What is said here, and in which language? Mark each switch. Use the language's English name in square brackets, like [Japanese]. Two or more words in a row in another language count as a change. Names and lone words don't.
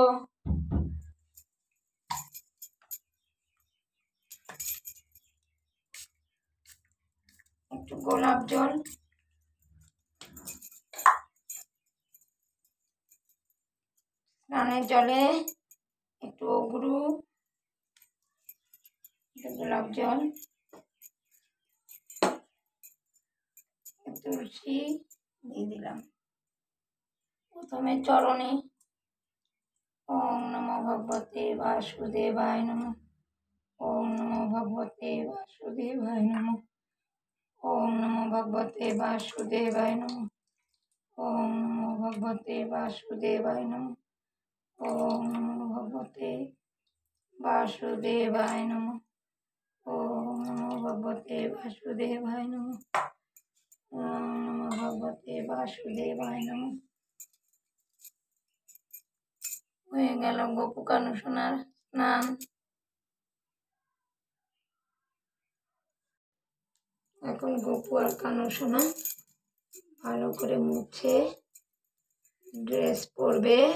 [Bangla] একটু গোলাপ জল, স্নানের জলে একটু অগরু, একটু গোলাপ জল, তুলসী দিয়ে দিলাম। প্রথমে চরণে [Sanskrit] ওম নমো ভগবতে বাসুদেবায় নমঃ। ওম নমো ভগবতে বাসুদেবায় নমঃ। ওম নমো ভগবতে বাসুদেবায় নমঃ। ওম নমো ভগবতে বাসুদেবায় নমঃ। ওম নমো ভগবতে বাসুদেবায় নমঃ। ওম নমো ভগবতে বাসুদেবায় নমঃ। ওম নমো ভগবতে বাসুদেবায় নমঃ। [Bangla] হয়ে গেল গপু কানু সোনার স্নান। এখন গপু আর কানু সোনা ভালো করে মুছে ড্রেস পরবে।